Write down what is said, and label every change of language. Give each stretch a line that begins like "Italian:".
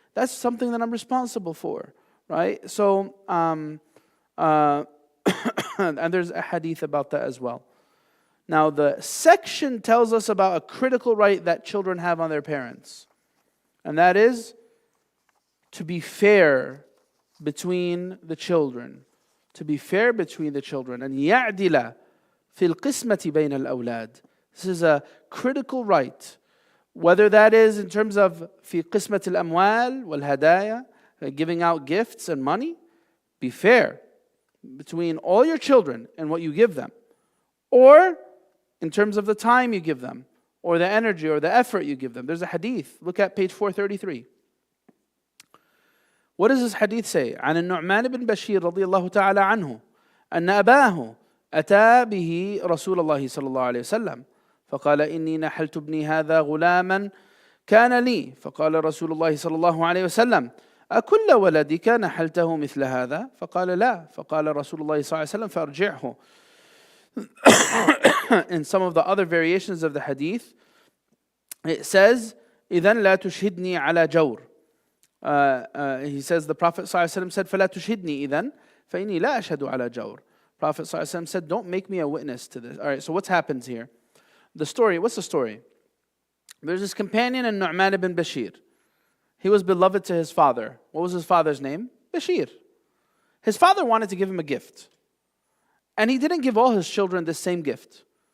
English: That's something that I'm responsible for, right? So, and there's a hadith about that as well. Now, the section tells us about a critical right that children have on their parents. And that is to be fair between the children. To be fair between the children.
Arabic: And يَعْدِلَ فِي الْقِسْمَةِ بَيْنَ الْأَوْلَادِ.
English: This is a critical right. Whether that is in terms of
Arabic: في قسمة الأموال والهدايا,
English: giving out gifts and money, be fair between all your children and what you give them. Or in terms of the time you give them, or the energy or the effort you give them. There's a hadith. Look at page 433. What does this hadith say?
Arabic: عن النعمان بن بشير رضي الله تعالى عنه أن أباه أتى به رسول الله صلى الله عليه وسلم فقال إني نحلت ابني هذا غلاما كان لي فقال رسول الله صلى الله عليه وسلم أكل ولدك نحلته مثل هذا فقال لا فقال رسول الله صلى الله عليه وسلم فأرجعه.
English: In some of the other variations of the hadith, it says
Arabic: إذن لا تشهدني على جور.
English: He says the Prophet ﷺ said
Arabic: فلا تشهدني إذن فإني لا أشهد على جور.
English: Prophet ﷺ said, don't make me a witness to this. All right, so what's happens here? The story, what's the story? There's this companion in Nu'man ibn Bashir. He was beloved to his father. What was his father's name? Bashir. His father wanted to give him a gift. And he didn't give all his children the same gift.